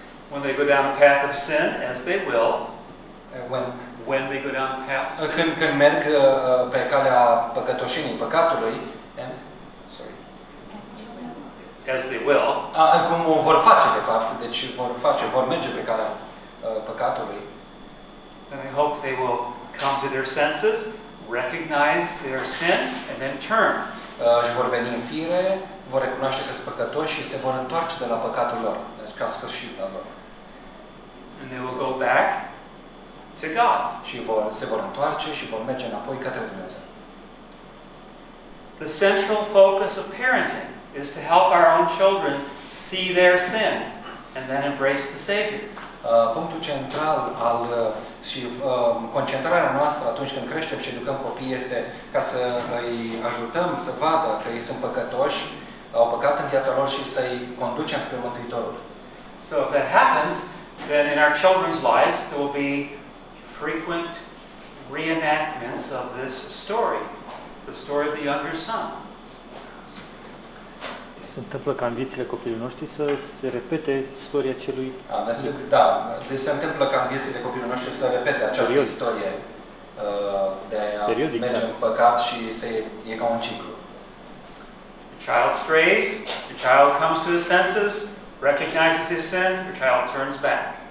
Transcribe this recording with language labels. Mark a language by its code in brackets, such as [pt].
[en] When they go down a path of sin, as they will, when they go down a path of sin. [ro] Când merg pe calea păcătoșenii, păcatului, [en] and sorry. As they will. [ro] Cum o vor face de fapt, deci vor merge pe calea păcatului. [en] Then I hope they will come to their senses, recognize their sin and then turn. [ro] Și vor veni în fire, vor recunoaște că sunt păcătoși și se vor întoarce de la păcatul lor, deci ca sfârșit al lor. [en] And they will go back to God. [ro] Și se vor întoarce și vor merge înapoi către Dumnezeu. [en] The central focus of parenting is to help our own children see their sin and then embrace the Savior. [ro] Punctul central al și concentrarea noastră atunci când creștem și educăm copiii este ca să îi ajutăm să vadă că ei sunt păcătoși, au păcat în viața lor și să-i conducem spre Mântuitorul. [en] So if that happens, then in our children's lives there will be frequent reenactments of this story, the story of the younger son. [ro] Se întâmplă ca în viețile copilului noștri să se repete istoria celui... Deci se întâmplă ca în viețile copilului noștri să repete această periodic istorie de a periodic, merge da, în păcat și se, e ca un ciclu. [en] The child strays, the child comes to his senses, recognizes his sin, the child turns back.